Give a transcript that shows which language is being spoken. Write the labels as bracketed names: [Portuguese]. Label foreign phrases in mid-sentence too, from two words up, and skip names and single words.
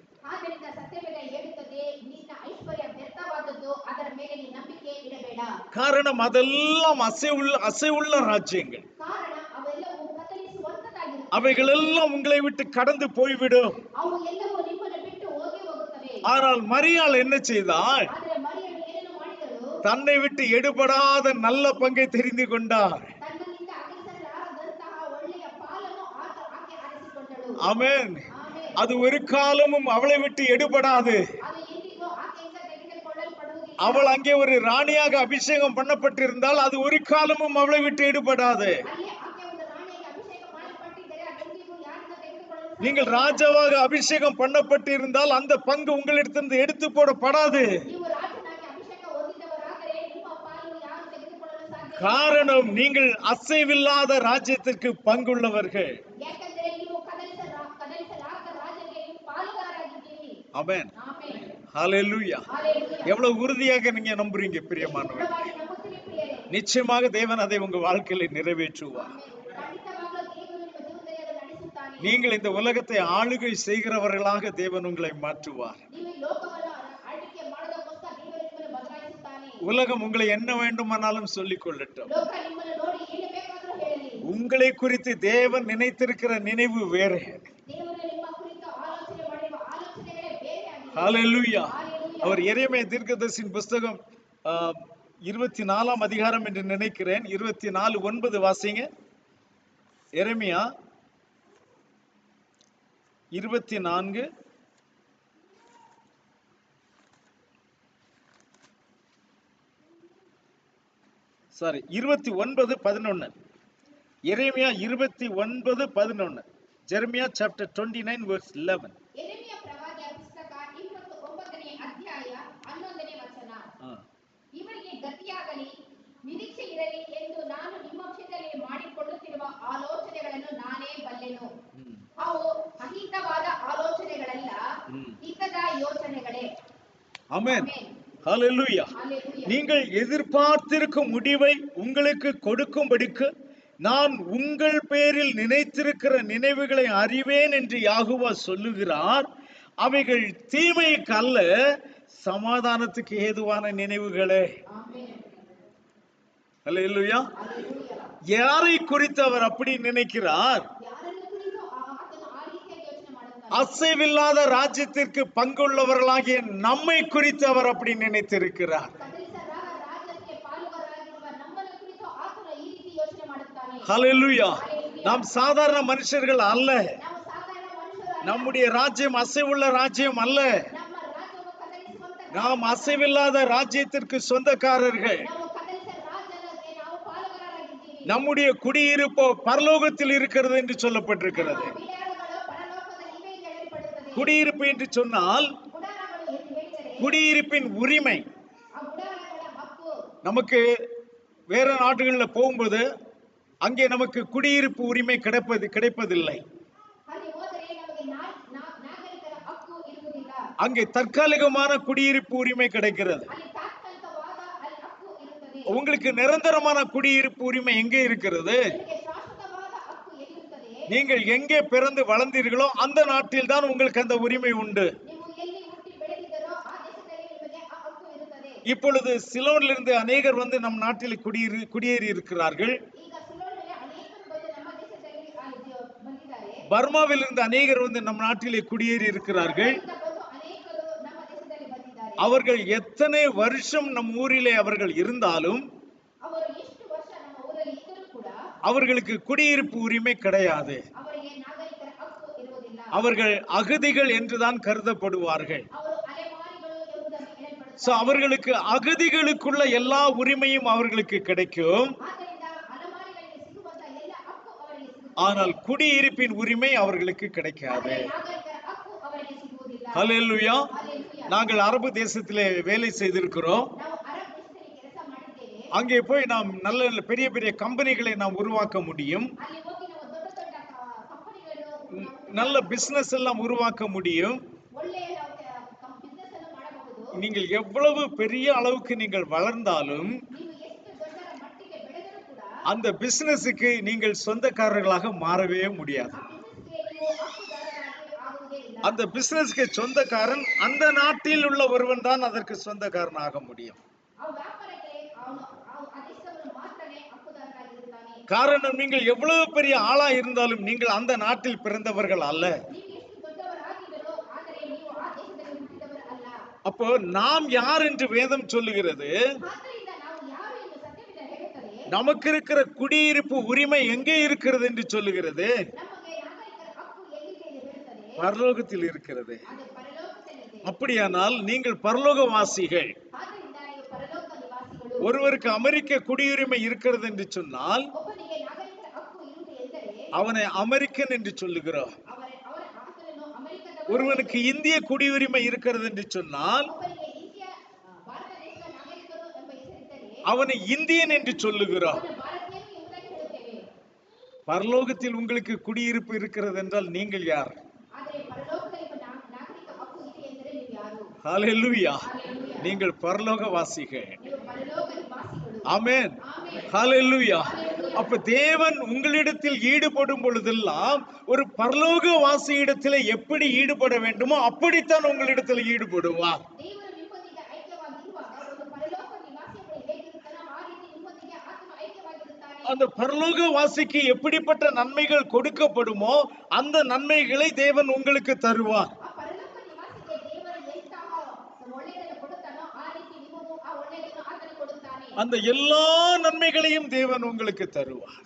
[Kannada] ಆದ್ದರಿಂದ ಸತ್ಯವೇದ ಹೇಳುತ್ತದೆ, ನಿನ್ನ ಐಶ್ವರ್ಯ ವ್ಯರ್ಥವಾದದ್ದು, ಅದರ ಮೇಲೆ ನೀ ನಂಬಿಕೆ ಇಡಬೇಡ. [Tamil] காரணம் அதெல்லாம் அசைவுள்ள ராஜ்யங்கள். [Kannada] ಕಾರಣ ಅವೆಲ್ಲವೂ ಕದಲಿಸುವಂತದ್ದಾಗಿರುತ್ತದೆ. [Tamil] அவைகள் எல்லாம் உங்களை விட்டு கடந்து போய்விடும். [Kannada] ಅವು ಎಲ್ಲವೂ ನಿಮ್ಮನ್ನು ಬಿಟ್ಟು ಹೋಗಿ ಹೋಗುತ್ತವೆ. [Tamil] ஆனால் மரியாள் என்ன செய்தாள்? [Kannada] ಆದರೆ ಮರಿಯಳು ಏನನ್ನು ಮಾಡಿದಳು? [Tamil] தன்னை விட்டு எடுபடாத நல்ல பங்கை தெரிந்து கொண்டார். [Kannada] ತನ್ನಿಂದ ಅಗಲಿಸಲಾರದಂತಹ ಒಳ್ಳೆಯ ಪಾಲನ್ನು ಆಕೆ ಆರಿಸಿಕೊಂಡಳು. [Tamil] ஆமென். [Kannada] ಆಮೆನ್. [Tamil] அது ஒரு காலமும் அவளை விட்டு எடுபடாது. [Kannada] ಅದು ಎಂದಿಗೂ ಆಕೆಯಿಂದ ತೆಗೆದುಕೊಳ್ಳಲ್ಪಡುವುದಿಲ್ಲ. [Tamil] அவள் அங்கே ஒரு ராணியாக அபிஷேகம் பண்ணப்பட்டிருந்தால் அது ஒரு காலமும் அவளை விட்டு எடுபடாது. [Kannada] ಅಲ್ಲಿ ಆಕೆ ಒಂದು ರಾಣಿಯಾಗಿ ಅಭಿಷೇಕ ಮಾಡಲ್ಪಟ್ಟಿದ್ದರೆ ಅದೆಂದಿಗೂ ಯಾರಿಂದ ತೆಗೆದುಕೊಳ್ಳಲು [Tamil] நீங்கள் ராஜாவாக அபிஷேகம் பண்ணப்பட்டிருந்தால் அந்த பங்கு உங்களிடத்திலிருந்து எடுத்து போடப்படாது. [Kannada] ನೀವು ರಾಜನಾಗಿ ಅಭಿಷೇಕ ಹೊಂದಿದವರಾದರೆ ನಿಮ್ಮ ಪಾಲು ಯಾರು ತೆಗೆದುಕೊಳ್ಳಲು ಸಾಧ್ಯ? [Tamil] காரணம், நீங்கள் அசைவில்லாத ராஜ்யத்திற்கு பங்குள்ளவர்கள். [Kannada] ಯಾಕಂದರೆ ನೀವು ಕದಲಿಸಲಾರದ ರಾಜನಿಗೆ ನೀವು ಪಾಲುಗಾರರಾಗಿದ್ದೀರಿ. [Tamil] ஆமென். [Kannada] ಆಮೆನ್. [Tamil] ஹalleluya. [Kannada] ಹಲ್ಲೆಲೂಯಾ. [Tamil] எவ்வளவு உறுதியாக நீங்க நம்புறீங்க பிரியமானவர்களே? [Kannada] ದೃಢವಾಗಿ ನಂಬುತ್ತೀರಿ ಪ್ರಿಯರೇ. [Tamil] நிச்சயமாக தேவன் அதை உங்க வாழ்க்கையில நிறைவேற்றுவார். [Kannada] ಆಮೆನ್. ಖಂಡಿತವಾಗಲೂ ದೇವರು ನಿಮ್ಮ ಜೀವನದಲ್ಲಿ ಅದನ್ನು ನಡೆಸುತ್ತಾನೆ. [Tamil] நீங்கள் இந்த உலகத்தை ஆளுகை செய்கிறவர்களாக தேவன் உங்களை மாற்றுவார். [Kannada] ನೀವು ಈ ಲೋಕವನ್ನು ಆಳ್ವಿಕೆ ಮಾಡೋದಕ್ಕೋಸ್ಕರ ದೇವರು ನಿಮ್ಮನ್ನು ಬದಲಾಯಿಸುತ್ತಾನೆ. [Tamil] உலகம் உங்களை என்ன வேண்டுமானாலும் சொல்லிக் கொள்ளட்டும். [Kannada] ಲೋಕ ನಿಮ್ಮನ್ನು ನೋಡಿ ಏನು ಬೇಕಾದರೂ ಹೇಳಲಿ. [Tamil] உங்களை குறித்து தேவன் நினைத்திருக்கிற நினைவு வேறு. [Kannada] ದೇವರು ನಿಮ್ಮ ಕುರಿತು ಆಲೋಚನೆ ಮಾಡಿರುವ ಆಲೋಚನೆಗಳೇ ಬೇರೆ ಆಗಿದೆ. [Tamil] ஹalleluya. [Kannada] ಹಲ್ಲೆಲೂಯಾ. [Tamil] அவர் எரேமியா தீர்க்கதரிசியின் புஸ்தகம் 24ஆம் அதிகாரம் என்று நினைக்கிறேன். 24:9 வாசிங்க. எரேமியா 24 29:11. எரேமியா 29:11. [English] ஜெரமியா chapter 29 verse 11. [Kannada] ಯೆರೆಮೀಯ ಪ್ರವಾದಿಯ ಪುಸ್ತಕ 29ನೇ ಅಧ್ಯಾಯ 11ನೇ ವಚನ. ಇವರಿಗೆ ಗತಿಯಾಗಲಿ, ನಿರೀಕ್ಷೆ ಇರಲಿ ಎಂದು ನಾನು ನಿಮ್ಮ ವಿಷಯದಲ್ಲಿ ಮಾಡಿಕೊಳ್ಳುತ್ತಿರುವ ಆಲೋಚನೆಗಳನ್ನು ನಾನೇ ಬಲ್ಲೆನು. ಅವು ಅಹಿತವಾದ ಆಲೋಚನೆಗಳಲ್ಲ, ಹಿತದ ಯೋಚನೆಗಳೇ. [Tamil] ஆமென். [Kannada] ಆಮೆನ್. [Tamil] ஹalleluya. [Kannada] ಹಲ್ಲೆಲೂಯಾ. [Tamil] நீங்கள் எதிர்பார்த்திருக்கும் முடிவை உங்களுக்கு கொடுக்கும்படிக்கு நான் உங்கள் பேரில் நினைத்திருக்கிற நினைவுகளை அறிவேன் என்று யாகுவா சொல்லுகிறார். அவைகள் தீமைக்கு அல்ல, சமாதானத்துக்கு ஏதுவான நினைவுகளே. [Kannada] ಆಮೆನ್. [Tamil] ஹalleluya. [Kannada] ಹಲ್ಲೆಲೂಯಾ. [Tamil] யாரை குறித்து அவர் அப்படி நினைக்கிறார்? [Kannada] ಯಾರನ್ನು ಕುರಿತು ಆತನು ಆ ರೀತಿಯಾಗಿ ಯೋಚನೆ ಮಾಡುತ್ತಾನೆ? [Tamil] அசைவில்லாத ராஜ்யத்திற்கு பங்குள்ளவர்களாகிய நம்மை குறித்து அவர் அப்படி நினைத்திருக்கிறார். [Kannada] ಕದಲಿಸಲಾದ ರಾಜ್ಯಕ್ಕೆ ಪಾಲುಗಾರರಾಗಿರುವ ನಮ್ಮನ್ನು ಕುರಿತು ಆತನು ಈ ರೀತಿ ಯೋಚನೆ ಮಾಡುತ್ತಾನೆ. [Tamil] ஹalleluya. நாம் சாதாரண மனுஷர்கள் அல்ல. [Kannada] ನಾವು ಸಾಧಾರಣ ಮನುಷ್ಯರಲ್ಲ. [Tamil] நம்முடைய ராஜ்யம் அசைவுள்ள ராஜ்யம் அல்ல. [Kannada] ನಮ್ಮ ರಾಜ್ಯವು ಕದಲಿಸುವಂತ [Tamil] நாம் அசைவில்லாத ராஜ்யத்திற்கு சொந்தக்காரர்கள். [Kannada] ನಾವು ಕದಲಿಸ ರಾಜ್ಯಕ್ಕೆ ನಾವು ಪಾಲುಗಾರರಾಗಿದ್ದೀವಿ. [Tamil] நம்முடைய குடியிருப்போ பரலோகத்தில் இருக்கிறது என்று சொல்லப்பட்டிருக்கிறது. [Kannada] ನಮ್ಮ ಬಿಡಾರಗಳು ಪರಲೋಕದಲ್ಲಿ ಇವೆ ಎಂದು ಹೇಳಲ್ಪಡುತ್ತದೆ. [Tamil] குடியிருப்பு என்று சொன்னால் [Kannada] ಗುಡಾರಗಳು ಎಂದು ಹೇಳಿದರೆ [Tamil] குடியிருப்பின் உரிமை. [Kannada] ಆ ಗುಡಾರಗಳ ಹಕ್ಕು. [Tamil] நமக்கு வேற நாடுகளில் போகும்போது அங்கே நமக்கு குடியிருப்பு உரிமை கிடைப்பதில்லை. [Kannada] ಅಲ್ಲಿ ಹೋದರೆ ನಮಗೆ ನಾಗರಿಕರ ಹಕ್ಕು ಇರುವುದಿಲ್ಲ. [Tamil] அங்கே தற்காலிகமான குடியிருப்பு உரிமை கிடைக்கிறது. [Kannada] ಅಲ್ಲಿ ತಾತ್ಕಾಲಿಕವಾದ ಅಲ್ಲಿ ಹಕ್ಕು ಇರುತ್ತದೆ. [Tamil] உங்களுக்கு நிரந்தரமான குடியிருப்பு உரிமை எங்கே இருக்கிறது? [Kannada] ನಿಮಗೆ ಶಾಶ್ವತವಾದ ಹಕ್ಕು ಎಲ್ಲಿರುತ್ತದೆ? [Tamil] நீங்கள் எங்கே பிறந்து வளர்ந்தீர்களோ அந்த நாட்டில் தான் உங்களுக்கு அந்த உரிமை உண்டு. [Kannada] ನೀವು ಎಲ್ಲಿ ಹುಟ್ಟಿ ಬೆಳೆದಿದ್ದರೋ ಆ ದೇಶದಲ್ಲಿ ನಿಮಗೆ ಆ ಹಕ್ಕು ಇರುತ್ತದೆ. [Tamil] இப்பொழுது சிலோனிலிருந்து அநேகர் வந்து நம் நாட்டில் குடியேறி இருக்கிறார்கள். [Kannada] ಈಗ ಸಿಲೋನಲ್ಲಿ ಅನೇಕರು ಬಂದು ನಮ್ಮ ದೇಶದಲ್ಲಿ ಬಂದಿದ್ದಾರೆ. [Tamil] பர்மாவிலிருந்து அநேகர் வந்து நம் நாட்டிலே குடியேறி இருக்கிறார்கள். [Kannada] ಇಲ್ಲಿಂದ ಬಂದು ಅನೇಕರು ನಮ್ಮ ದೇಶದಲ್ಲಿ ಬಂದಿದ್ದಾರೆ. [Tamil] அவர்கள் எத்தனை வருஷம் நம் ஊரிலே அவர்கள் இருந்தாலும் [Kannada] ಅವರು ಎಷ್ಟು ವರ್ಷ ನಮ್ಮ ಊರಲ್ಲಿ ಇದ್ದರೂ ಕೂಡ [Tamil] அவர்களுக்கு குடியிருப்பு உரிமை கிடையாது. [Kannada] ಅವರಿಗೆ ನಾಗರಿಕರ ಹಕ್ಕು ಇರುವುದಿಲ್ಲ. [Tamil] அவர்கள் அகதிகள் என்றுதான் கருதப்படுவார்கள். [Kannada] ಅವರು ಅಲೆಮಾರಿಗಳು ಎಂಬುದಾಗಿ ಹೇಳಲ್ಪಡುತ್ತಾರೆ. [Tamil] சோ அவர்களுக்கு அகதிகளுக்குள்ள எல்லா உரிமையும் அவர்களுக்கு கிடைக்கும். [Kannada] ಆದ್ದರಿಂದ ಅಲೆಮಾರಿಗಳಿಗೆ ಸಿಗುವಂತ ಎಲ್ಲ ಹಕ್ಕು ಅವರಿಗೆ ಸಿಗುತ್ತದೆ. [Tamil] ஆனால் குடியிருப்பின் உரிமை அவர்களுக்கு கிடைக்காது. [Kannada] ಆದರೆ ನಾಗರಿಕರ ಹಕ್ಕು ಅವರಿಗೆ ಸಿಗುವುದಿಲ್ಲ. [Tamil] ஹல்லேலூயா. [Kannada] Hallelujah. [Tamil] நாங்கள் அரபு தேசத்திலே வேலை செய்திருக்கிறோம். [Kannada] ನಾವು ಅರಬ್ ದೇಶದಲ್ಲಿ ಕೆಲಸ ಮಾಡಿದ್ದೇವೆ. [Tamil] அங்கே போய் நாம் நல்ல நல்ல பெரிய பெரிய கம்பெனிகளை நாம் உருவாக்க முடியும். [Kannada] ಅಲ್ಲಿ ಹೋಗಿ ನಾವು ದೊಡ್ಡ ದೊಡ್ಡ ಕಂಪನಿಗಳು [Tamil] நல்ல பிசினஸ் எல்லாம் உருவாக்க முடியும். [Kannada] ಒಳ್ಳೆಯ ನಾವು ಬಿಸ್ನೆಸ್ ಅನ್ನು ಮಾಡಬಹುದು. [Tamil] நீங்கள் எவ்வளவு பெரிய அளவுக்கு நீங்கள் வளர்ந்தாலும் [Kannada] ನೀವು ಎಷ್ಟು ದೊಡ್ಡ ಮಟ್ಟಿಗೆ ಬೆಳೆದರೂ ಕೂಡ [Tamil] அந்த பிசினஸுக்கு நீங்கள் சொந்தக்காரர்களாக மாறவே முடியாது. [Kannada] ಆ ಬಿಸ್ನೆಸ್ಗೆ ನೀವು ಹಕ್ಕುದಾರರಾಗಿ ಆಗುವುದೇ ಇಲ್ಲ. [Tamil] அந்த பிசினஸ்க்கு சொந்தக்காரன் அந்த நாட்டில் உள்ள ஒருவன் தான் அதற்கு சொந்தக்காரனாக முடியும். [Kannada] ಆ ವ್ಯಾಪಾರಕ್ಕೆ ಅವನು ಆ ದೇಶದವನು ಮಾತ್ರನೇ ಹಕ್ಕುದಾರರಾಗಿರುತ್ತಾನೆ. [Tamil] காரணம், நீங்கள் எவ்வளவு பெரிய ஆளா இருந்தாலும் நீங்கள் அந்த நாட்டில் பிறந்தவர்கள் அல்ல. [Kannada] ನೀವು ಎಷ್ಟು ದೊಡ್ಡವರಾಗಿದ್ದರೋ ಆದರೆ ನೀವು ಆ ದೇಶದಲ್ಲಿ ಹುಟ್ಟಿದವರು ಅಲ್ಲ. [Tamil] அப்போ நாம் யார் என்று வேதம் சொல்லுகிறது? [Kannada] ಆದ್ದರಿಂದ ನಾವು ಯಾರು ಎಂದು ಸತ್ಯವೇದ ಹೇಳುತ್ತದೆ. [Tamil] நமக்கு இருக்கிற குடியிருப்பு உரிமை எங்கே இருக்கிறது என்று சொல்லுகிறது? [Kannada] ನಮಗೆ ನಾಗರಿಕರ ಹಕ್ಕು ಎಲ್ಲಿದೆ ಎಂದು ಹೇಳುತ್ತದೆ. [Tamil] பரலோகத்தில் இருக்கிறது. [Kannada] ಅದು ಪರಲೋಕದಲ್ಲಿದೆ. [Tamil] அப்படியானால் நீங்கள் பரலோகவாசிகள். [Kannada] ಆದ್ದರಿಂದ ನೀವು ಪರಲೋಕ ನಿವಾಸಿಗಳು. [Tamil] ஒருவருக்கு அமெரிக்க குடியுரிமை இருக்கிறது என்று சொன்னால் [Kannada] ಒಬ್ಬನಿಗೆ ನಾಗರಿಕರ ಹಕ್ಕು ಇರುವುದು ಎಂದರೆ [Tamil] அவனை அமெரிக்கன் என்று சொல்லுகிறோம். [Kannada] ಅವರ ಆತನನ್ನು ಅಮೆರಿಕದವರು. [Tamil] ஒருவனுக்கு இந்திய குடியுரிமை இருக்கிறது என்று சொன்னால் [Kannada] ಒಬ್ಬನಿಗೆ ಭಾರತ ದೇಶದ ನಾಗರಿಕರು ಎಂಬ ಹೆಸರಿದ್ದರೆ [Tamil] அவனை இந்தியன் என்று சொல்லுகிறோம். [Kannada] ಅವನು ಭಾರತೀಯನು ಎಂಬುದಾಗಿ ಹೇಳುತ್ತೇವೆ. [Tamil] பரலோகத்தில் உங்களுக்கு குடியிருப்பு இருக்கிறது என்றால் நீங்கள் யார்? [Kannada] ಆದರೆ ಪರಲೋಕದಲ್ಲಿ ನಾಗರಿಕ ಹಕ್ಕು ಇದೆ ಎಂದರೆ ನೀವು ಯಾರು? [Tamil] ஹல்லேலூயா. [Kannada] Hallelujah. [Tamil] நீங்கள் பரலோகவாசிகள். [Kannada] ನೀವು ಪರಲೋಕ ನಿವಾಸಿಗಳು. [Tamil] ஆமென். [Kannada] ಆಮೆನ್. [Tamil] ஹல்லேலூயா. [Kannada] Hallelujah. [Tamil] அப்ப தேவன் உங்களிடத்தில் ஈடுபடும் பொழுதெல்லாம் ஒரு பரலோகவாசியிடத்தில் எப்படி ஈடுபட வேண்டுமோ அப்படித்தான் உங்களிடத்தில் ஈடுபடுவார். [Kannada] ದೇವರು ನಿಮ್ಮೊಂದಿಗೆ ಐಕ್ಯವಾಗಿರುವಾಗ ಒಂದು ಪರಲೋಕ ನಿವಾಸಿಗಳು ಹೇಗಿರುತ್ತಾನೋ ಆ ರೀತಿ ನಿಮ್ಮೊಂದಿಗೆ ಆತನು ಐಕ್ಯವಾಗಿರುತ್ತಾನೆ. [Tamil] அந்த பரலோகவாசிக்கு எப்படிப்பட்ட நன்மைகள் கொடுக்கப்படுமோ அந்த நன்மைகளை தேவன் உங்களுக்கு தருவார். [Kannada] ಆ ಪರಲೋಕ ನಿವಾಸಿಗೆ ದೇವರು ಎಂತಹ ಒಳ್ಳೆಯದನ್ನು ಕೊಡುತ್ತಾನೋ ಆ ರೀತಿ ನಿಮಗೂ ಆ ಒಳ್ಳೆಯದನ್ನು ಆತನು ಕೊಡುತ್ತಾನೆ. [Tamil] அந்த எல்லா நன்மைகளையும் தேவன் உங்களுக்கு தருவார்.